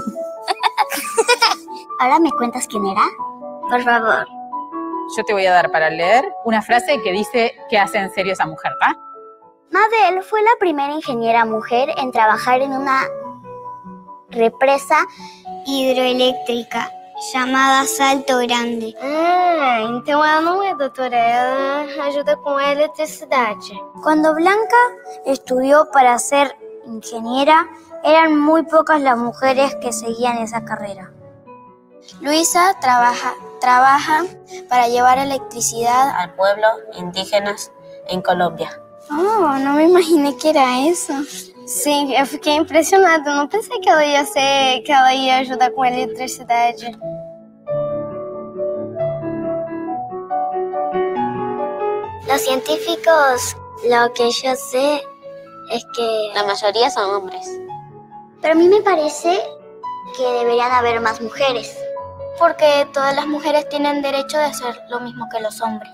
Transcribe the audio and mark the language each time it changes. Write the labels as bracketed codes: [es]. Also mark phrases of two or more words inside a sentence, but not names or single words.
[es] ¿Ahora me cuentas quién era? Por favor. Yo te voy a dar para leer una frase que dice que hace en serio esa mujer, ¿va? Mabel fue la primera ingeniera mujer en trabajar en una represa [pt] Hidroeléctrica chamada Salto Grande. Então ela não é doutora, ela ajuda com a eletricidade. [es] Cuando Blanca estudió para ser ingeniera, eran muy pocas las mujeres que seguían esa carrera. Luisa trabaja para llevar electricidad al pueblo indígenas en Colombia. Oh, no me imaginé que era eso. [pt] Sim, eu fiquei impressionada. Não pensei que ela ia ajudar com a eletricidade. [es] Los científicos, lo que yo sé es que... La mayoría son hombres. Pero a mí me parece que deberían haber más mujeres. Porque todas las mujeres tienen derecho de hacer lo mismo que los hombres.